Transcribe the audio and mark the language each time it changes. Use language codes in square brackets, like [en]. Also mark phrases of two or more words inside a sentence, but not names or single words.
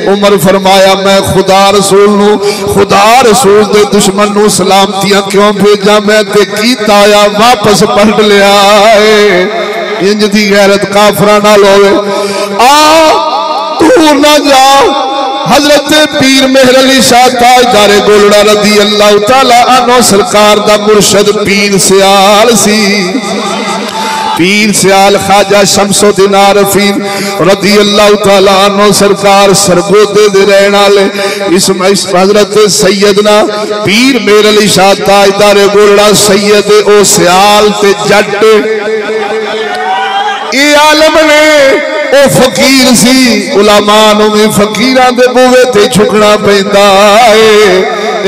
[pa] عمر فرمایا میں خدا رسول نوں، خدا رسول دے دشمن نوں سلامتیاں کیوں بھیجاں، میں تے کیتا آیا واپس پلٹ لیا ہے. اینج دی غیرت کافراں نال ہووے. آ تو نہ جا. حضرت پیر مہر علی شاہ تاجدار گولڑہ [ar] رضي الله تعالى عنه [pa] سرکار دا مرشد پیر سیال سی. پیر سیال خواجہ شمس الدین عارفی [ar] رضي الله تعالى عنه [pa] سرکار سرگودھے دے رہن والے اس حضرت سیدنا پیر مہر علی شاہ تاجدار گولڑہ سید او سیال تے جٹ اے عالم نے، او فقیر سی. علماء نوں وی فقیراں دے بوہے تے جھکنا پیندا ہے.